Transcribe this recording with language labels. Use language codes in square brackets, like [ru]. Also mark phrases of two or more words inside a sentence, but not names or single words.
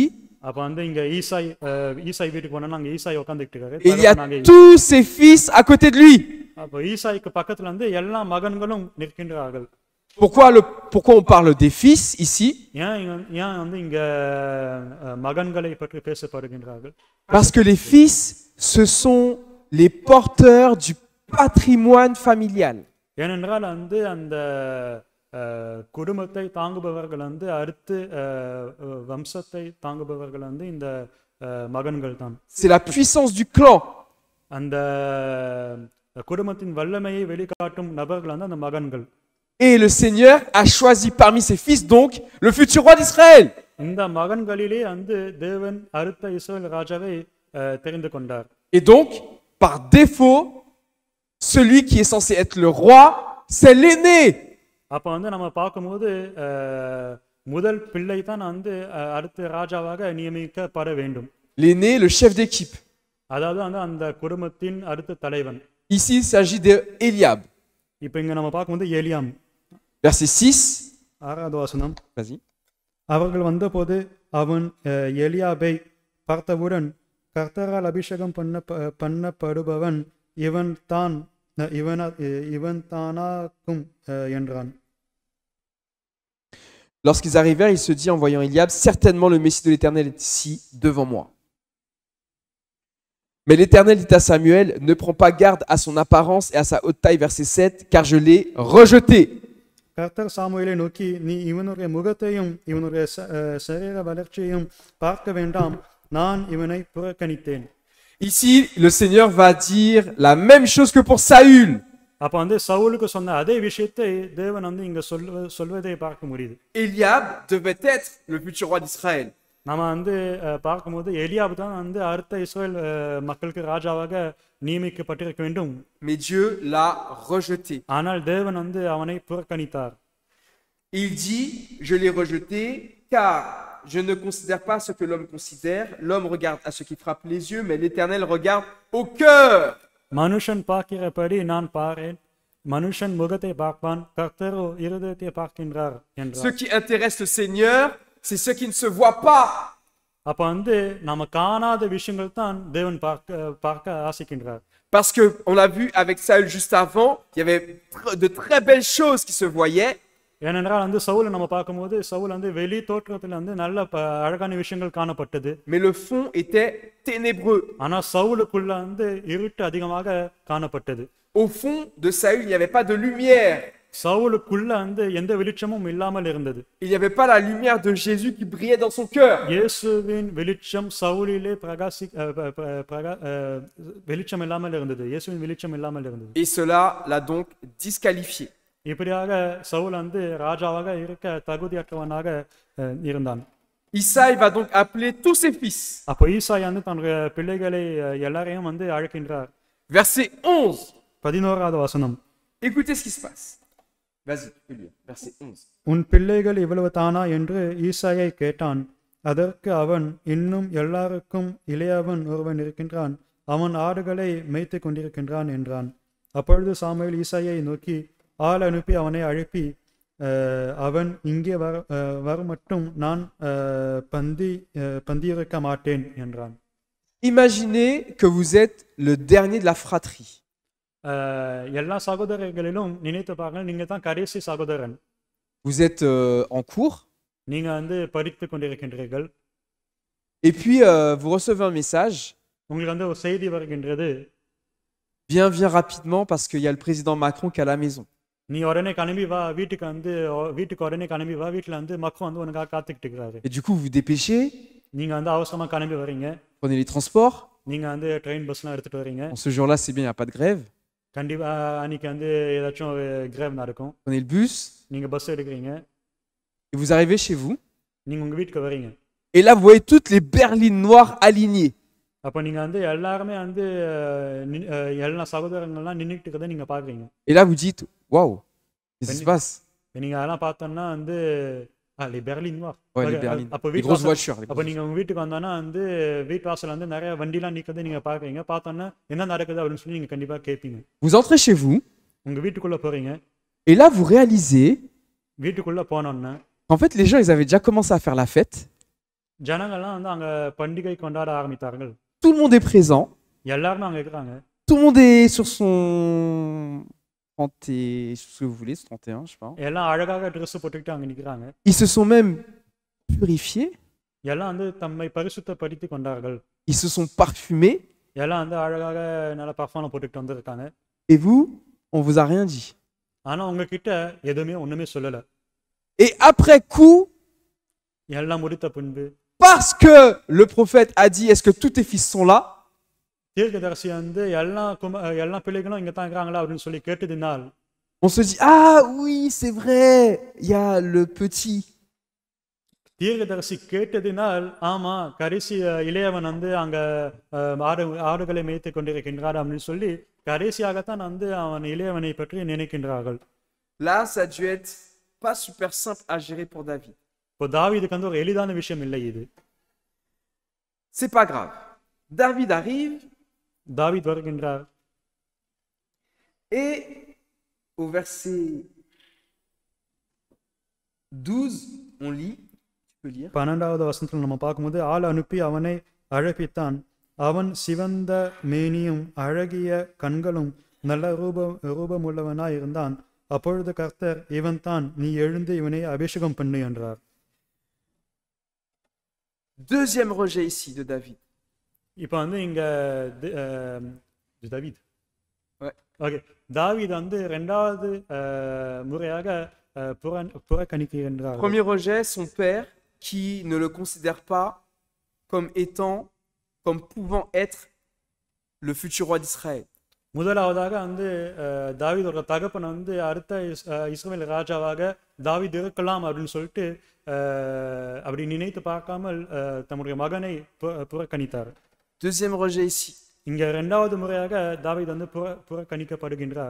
[ta] அப்ப வந்து இங்க ஈசாய் வீட்டுக்கு போனா அங்க ஈசாய் உட்கார்ந்துட்டு இருக்காரு. [fr] Et il y a tous ses fils à côté de lui. [ta] அப்ப ஈசாய்க்கு பக்கத்துல வந்து எல்லா மகன்களும் நிற்கின்றார்கள். [fr] Pourquoi on parle des fils ici? [ta] ஏன் வந்து இங்க மகன்களை பற்றி பேசப்படுகின்றார்கள்? [fr] Parce que les fils, ce sont les porteurs du patrimoine familial. [ta] ஏனென்றால் வந்து அந்த குடும்பத்தை தாங்குபவர்கள் வந்து அடுத்து வம்சத்தை தாங்குபவர்கள் வந்து இந்த மகன்கள் தான். [fr] C'est la puissance du clan. [ta] அந்த குடும்பத்தின் வல்லமையை வெளிக்காட்டும் நபர்கள் வந்து அந்த மகன்கள். [fr] Et le Seigneur a choisi parmi ses fils donc le futur roi d'Israël. [ta] இந்த மகன்களிலே வந்து தேவன் அடுத்த இஸ்ரவேல் ராஜாவை தெரிந்து கொண்டார். [fr] Et donc, par défaut, celui qui est censé être le roi, c'est l'aîné. [ta] அப்ப வந்து நம்ம பார்க்கும்போது முதல் பிள்ளை தான் வந்து அடுத்த ராஜாவாக நியமிக்கப்பட வேண்டும். [fr] L'aîné, le chef d'équipe. [ta] அதாவது வந்து அந்த குடும்பத்தின் அடுத்த தலைவன். [fr] Ici, il s'agit d'Eliab. [ta] இப்போ இங்க நம்ம பார்க்கும்போது ஏலியாம். [fr] Verset 6. [ta] 6வது வசனம். [fr] Vas-y. [ta] அவர்கள் வந்தபோது அவன் எலியாபை பார்த்தவுடன் கர்த்தரால் அபிஷேகம் பண்ணப்படுபவன் இவன் தானாக்கும் என்றான். [fr] Lorsqu'ils arrivèrent, il se dit en voyant Eliab, certainement le Messie de l'Éternel est ici devant moi. Mais l'Éternel dit à Samuel, ne prends pas garde à son apparence et à sa haute taille, verset 7, car je l'ai rejeté. [ta] கர்த்தர் சாமுவேலை நோக்கி, நீ இவனுடைய முகத்தையும் இவனுடைய சரீர வளர்ச்சியையும் பார்க்க வேண்டாம், நான் இவனை புறக்கணித்தேன். [fr] Ici, le Seigneur va dire la même chose que pour Saül. [ta] அப்ப வந்து சவுலுக்கு சொன்ன அதே விஷயத்தை தேவன் வந்து இங்க சொல்வதை பார்க்க முடியுது. [fr] Eliab devait être le futur roi d'Israël. [ta] நாம வந்து பார்க்கும்போது எலியாப் தான் வந்து அடுத்த இஸ்ரவேல் மக்களுக்கு ராஜாவாக நியமிக்கப்பட்டிருக்க வேண்டும். [fr] Mais Dieu l'a rejeté. [ta] ஆனால் தேவன் வந்து அவனை புறக்கணித்தார். [fr] Il dit, je l'ai rejeté car je ne considère pas ce que l'homme considère. L'homme regarde à ce qui frappe les yeux, mais l'Éternel regarde au cœur. [ta] மனுஷன் பார்க்கிறபடி நான் பாரேன், மனுஷன் முகத்தை பார்ப்பான், கர்த்தரோ இருதயத்தை பார்க்கின்றார் என்றார். [fr] Ce qui intéresse le Seigneur, c'est ce qui ne se voit pas. [ta] அப்ப வந்து நாம காணாத விஷயங்கள் தான் தேவன் பார்க்க ஆசைக்கின்றார். [fr] Parce que on l'a vu avec Saül juste avant, il y avait de très belles choses qui se voyaient. [ta] ஏனென்றால் வந்து சவுல் நம்ம பார்க்கும்போது சவுல் வந்து வெளி தோற்றத்துல வந்து நல்ல அழகான விஷயங்கள் காணப்பட்டது. [fr] Mais le fond était ténébreux. [ta] ஆனா சவுலுக்குள்ள வந்து இருட்டு அதிகமாக காணப்பட்டது. [fr] Au fond de Saül, il n'y avait pas de lumière. [ta] சவுலுக்குள்ள வந்து எந்த வெளிச்சமும் இல்லாமல் இருந்தது. [fr] Il n'y avait pas la lumière de Jésus qui brillait dans son cœur. [ta] இயேசுவின் வெளிச்சம் சவுலிலே வெளிச்சம் இல்லாமல் இருந்தது. இயேசுவின் வெளிச்சம் இல்லாமல் இருந்தது. [fr] Et cela l'a donc disqualifié. [ta] இப்படியாக சவுல் வந்து ராஜாவாக இருக்க தகுதியற்றவனாக இருந்தான். [fr] Isaïe va donc appeler tous ses fils. [ta] அப்போ ஈசாய் வந்து தன்னுடைய பிள்ளைகளை எல்லாரையும் வந்து அழைக்கின்றார். [fr] Verset 11. [ta] 11வது வசனம். [fr] Écoutez ce qui se passe. Vas-y, tu peux lire. Verset 11. [ta] உன் பிள்ளைகள் இவ்வளவு தானா என்று ஈசாயை கேட்டான். அதற்கு அவன், இன்னும் எல்லாருக்கும் இளையவன் ஒருவன் இருக்கின்றான், அவன் ஆடுகளை மேய்த்து கொண்டிருக்கின்றான் என்றான். அப்பொழுது சாமுவேல் ஈசாயை நோக்கி ஆள் அனுப்பி அவனை அழைப்பி, அவன் இங்கே வரமட்டும் நான் பந்தியிருக்க மாட்டேன் என்றான். [fr] Imaginez que vous êtes le dernier de la fratrie. [ta] எல்லா சகோதரர்களிலும் நினைத்து பாருங்கள், நீங்க தான் கடைசி சகோதரன். [fr] Vous êtes en cours. [ta] நீங்க வந்து படித்து கொண்டிருக்கின்றீர்கள். [fr] Et puis vous recevez un message. [ta] உங்களுக்கு வந்து ஒரு செய்தி வருகின்றது. [fr] Viens rapidement parce qu'il y a le président Macron qui est à la maison. [ta] நீ உடனே கிளம்பி வா, வீட்டுக்கு உடனே கிளம்பி வா, வீட்டுல வந்து மக்கள் வந்து உனக்காக காத்துக்கிட்டு இருக்காரு. [fr] Et du coup vous vous dépêchez. [ta] நீங்க வந்து அவசரமா கிளம்பி வரீங்க. [fr] Prenez les transports. [ta] நீங்க வந்து ட்ரெயின் பஸ்லாம் எடுத்துட்டு வரீங்க. [fr] Ce jour-là c'est bien, il n'y a pas de grève. [ta] கண்டிப்பா அன்னைக்கு வந்து ஏதாச்சும் கிரேவ் நடக்கும். [fr] Prenez le bus. [ta] நீங்க பஸ் எடுக்கிறீங்க. [fr] Et vous arrivez chez vous. [ta] நீங்க உங்க வீட்டுக்கு வரீங்க. [fr] Et là, vous voyez toutes les berlines noires alignées. [ta] அப்ப நீங்க வந்து எல்லாருமே வந்து எல்லா சகோதரங்கள்லாம் நின்னுட்டு இருக்கதை நீங்க பாக்குறீங்க. [fr] Et là, vous dites, waouh, qu'est-ce qui se passe? [ta] நீங்க அதெல்லாம் பார்த்தோம்னா வந்து [fr] les berlines noires. Ouais, les berlines, [ta] அப்ப [fr] les grosses voitures. [ta] அப்ப நீங்க உங்க வீட்டுக்கு வந்தோன்னா வந்து வீட்டு வாசல்ல வந்து நிறைய வண்டிலாம் நிக்கிறதை நீங்க பாக்குறீங்க. பார்த்தோன்னா என்ன நடக்குது அப்படின்னு சொல்லி நீங்க கண்டிப்பா கேட்பீங்க. [fr] Vous entrez chez vous, [ta] உங்க வீட்டுக்குள்ள போறீங்க. [fr] et là, vous réalisez [ta] வீட்டுக்குள்ள போனோன்னா [fr] qu'en fait, les gens, ils avaient déjà commencé à faire la fête. [ta] ஜனங்கள்லாம் வந்து அங்க பண்டிகை கொண்டாட ஆரம்பித்தார்கள். [fr] Tout le monde est présent. [ta] எல்லாருமே அங்க இருக்கிறாங்க. [fr] Tout le monde est sur son 30 et ce que vous voulez, 31, je sais pas. [ta] எல்லாம் அழகாக ட்ரெஸ் போட்டுக்கிட்டு அங்க நிக்கிறாங்க. [fr] Ils se sont même purifiés. [ta] எல்லாம் வந்து தம்மை பரிசுத்தப்படுத்திக் கொண்டார்கள். [fr] Ils se sont parfumés. [ta] எல்லாம் வந்து அழகாக நல்ல பர்ஃபார்ம் போட்டுக்கிட்டு வந்திருக்காங்க. [fr] Et vous, on vous a rien dit. [ta] ஆனா உங்ககிட்ட எதுவுமே ஒண்ணுமே சொல்லல. [fr] Et après coup, [ta] எல்லாம் முடித்த பின்பு [fr] parce que le prophète a dit, est-ce que tous tes fils sont là? [ta] தீர்க்கதரிசி வந்து எல்லா பிள்ளைகளும் இங்க தான் இருக்கிறாங்களா அப்படின்னு சொல்லி கேட்டதினால் [fr] On se dit, ah oui, c'est vrai, il y a le petit. [ta] தீர்க்கதரிசி கேட்டதினால் ஆமா கடைசி இளையவன் வந்து அங்க ஆடுகளை மேய்த்து கொண்டிருக்கின்றார் அப்படின்னு சொல்லி கடைசியாகத்தான் வந்து அவன் இளையவனை பற்றி நினைக்கின்றார்கள். [fr] Là, ça a dû être pas super simple à gérer pour David. [ta] இப்போ தாவீதுக்கு வந்து ஒரு எளிதான விஷயம் இல்லை இது. [fr] C'est pas grave. David arrive. [ta] தாவீது வருகின்றார். [fr] Et au verset 12, on lit. Tu peux lire. [ta] 12வது வசனத்தில் நம்ம பார்க்கும்போது ஆள் அனுப்பி அவனை அழைப்பித்தான். அவன் சிவந்த மேனியும் அழகிய கண்களும் நல்ல ரூபமுள்ளவனாய் இருந்தான். அப்பொழுது கர்த்தர் இவன் தான், நீ எழுந்து இவனை அபிஷேகம் பண்ணு என்றார். [fr] Deuxième rejet ici de David. [ta] இப்போ வந்து இங்க தாவீது வந்து இரண்டாவது முறையாக புறக்கணிக்கின்றார். [fr] Premier rejet, son père qui ne le considère pas comme pouvant être le futur roi d'Israël. [ta] முதலாவதாக வந்து தாவீதோட தகப்பன் வந்து அடுத்த இஸ்ரவேல் ராஜாவாக தாவீது இருக்கலாம் அப்படின்னு சொல்லிட்டு அப்படி நினைத்து பார்க்காமல் தம்முடைய மகனை புறக்கணித்தார். [fr] Deuxième rejet ici. [ta] இங்க இரண்டாவது முறையாக தாவீது வந்து புறக்கணிக்கப்படுகின்றார்.